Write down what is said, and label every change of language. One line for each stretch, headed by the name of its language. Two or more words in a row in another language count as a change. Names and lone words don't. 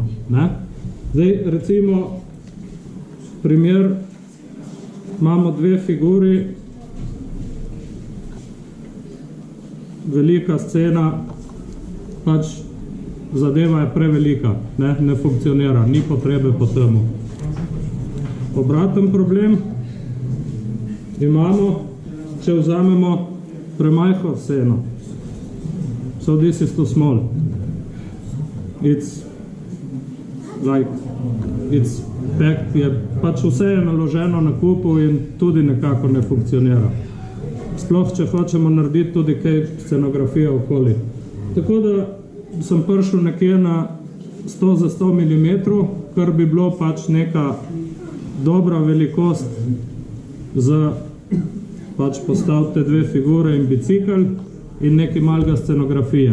Slovenian: Zdaj, recimo, primer, imamo dve figuri, velika scena, pač zadeva je prevelika, ne funkcionira, ni potrebe po temu. Obraten problem imamo, če vzamemo premajhno sceno.
English: So this is too small. It's packed,
Slovenian: pač vse je naloženo na kupu in tudi nekako ne funkcionira. Sploh, če hočemo narediti tudi kaj scenografije okoli. Tako da sem prišel nekje na 100 za 100 mm, kar bi bilo pač neka dobra velikost za pač postaviti dve figure in bicikl in nekaj malega scenografije.